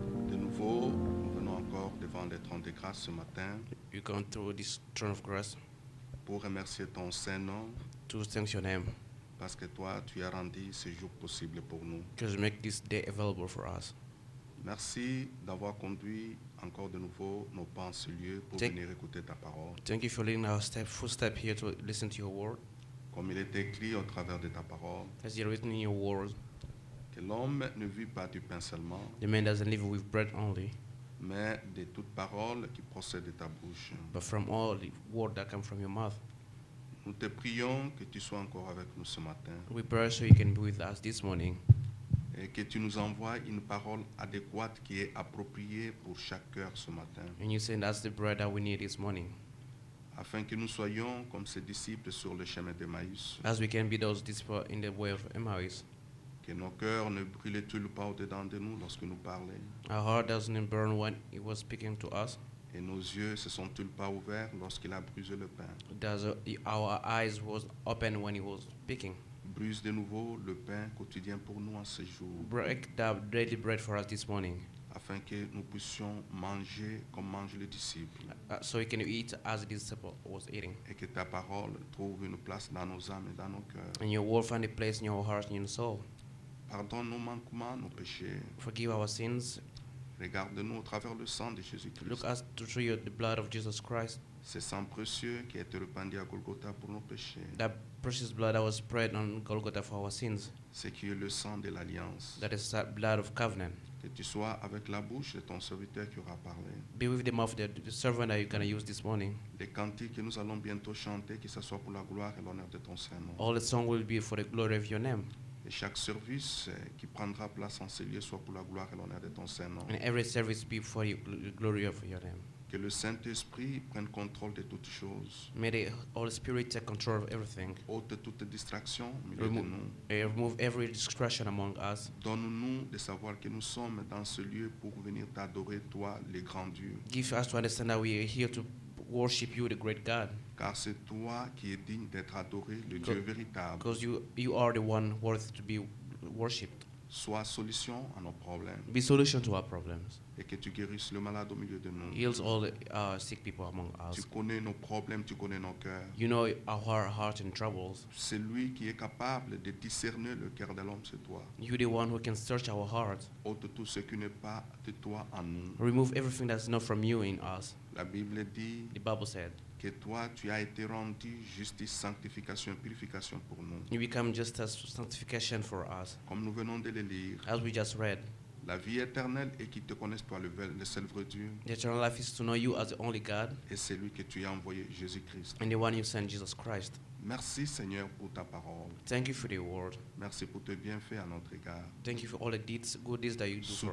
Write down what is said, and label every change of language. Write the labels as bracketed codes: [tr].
[fr] de nouveau, nous venons encore devant les trônes de grâce ce matin [en] you come through this throne of grace [fr] pour remercier ton Saint-Nom [en] to thank your name, [fr] parce que toi, tu as rendu ce jour possible pour nous. [en] because you make this day available for us. [fr] Merci d'avoir conduit encore de nouveau nos pas en ce lieu pour [en] Thank- [fr] venir écouter ta parole. [en] Thank you for leading our footstep here to listen to your word. [fr] Comme il est écrit au travers de ta parole, [en] As you're written in your word, [fr] que l'homme ne vit pas du pain seulement, [en] the man doesn't live with bread only, [fr] mais de toute parole qui procède de ta bouche. [en] but from all the word that come from your mouth. [fr] Nous te prions que tu sois encore avec nous ce matin [en] We pray so you can be with us this morning, [fr] et que tu nous envoies une parole adéquate qui est appropriée pour chaque cœur ce matin, [en] and you send us the bread that we need this morning, [fr] afin que nous soyons comme ces disciples sur le chemin d'Emmaüs, [en] as we can be those disciples in the way of Emmaus. [fr] que nos cœurs ne brûlent-ils pas au-dedans de nous lorsque nous parlons, [en] Our heart doesn't burn when he was speaking to us. [fr] et nos yeux se sont-ils pas ouverts lorsqu'il a brisé le pain. [en] Our eyes was open when he was speaking. [fr] Brise de nouveau le pain quotidien pour nous en ce jour, [en] Break the daily bread for us this morning, [fr] afin que nous puissions manger comme mangent les disciples [en] so we can eat as the disciple was eating. [fr] et que ta parole trouve une place dans nos âmes et dans nos cœurs. [en] And your word find a place in your heart and in your soul. [fr] Pardonne nos manquements, nos péchés. [en] Forgive our sins. [fr] Regarde-nous au travers le sang de [en] Look [fr] Jésus-Christ. [en] us through the blood of Jesus Christ. [fr] Ce sang précieux qui a été répandu à Golgotha pour nos péchés. [en] That precious blood that was spread on Golgotha for our sins. [fr] Ce qui est le sang de l'alliance. [en] That is that blood of covenant. [fr] Que tu sois avec la bouche de ton serviteur qui aura parlé. [en] Be with the mouth of the servant that you're going to use this morning. [fr] Les cantiques que nous allons bientôt chanter, que ce soit pour la gloire et l'honneur de ton Saint-Nom. [en] All the song will be for the glory of your name. [fr] Et chaque service qui prendra place en ces lieux soit pour la gloire et l'honneur de ton Saint-Nom. [en] And every service be for the glory of your name. [fr] Que le Saint-Esprit prenne contrôle de toutes choses. [en] May the Holy Spirit take control of everything. [fr] Ôte toute distraction au milieu de nous. [en] Remove every distraction among us. [fr] Donne-nous de savoir que nous sommes dans ce lieu pour venir t'adorer, toi, le grand Dieu. [en] Give us to understand that we are here to worship you, the great God. [fr] Car c'est toi qui es digne d'être adoré, le Dieu véritable. [en] Because you are the one worthy to be worshipped. [fr] Sois solution à nos problèmes. [en] Be solution to our problems. [fr] Et que tu guérisses le malade au milieu de nous. [en] Heals all the sick people among [fr] Tu [en] us. [fr] connais nos problèmes, tu connais nos cœurs. [en] You know our heart and troubles. [fr] Celui qui est capable de discerner le cœur de l'homme, c'est toi. [en] You're the one who can search our heart. [fr] Ôte tout ce qui n'est pas de toi en nous. [en] Remove everything that's not from you in us. [fr] La Bible dit [en] The Bible said, [fr] que toi, tu as été rendu justice, sanctification, purification pour nous. [en] you become just as sanctification for us. [fr] Comme nous venons de le lire, [en] As we just read, [fr] la vie éternelle est qu'ils te connaissent, toi, le seul vrai Dieu, [en] the eternal life is to know you as the only God [fr] et c'est lui que tu as envoyé, Jésus-Christ. [en] and the one you sent, Jesus Christ. [fr] Merci, Seigneur, pour ta parole. [en] Thank you for the word. [fr] Merci pour tes bienfaits à notre égard. [en] Thank you for all the deeds, good deeds that you do for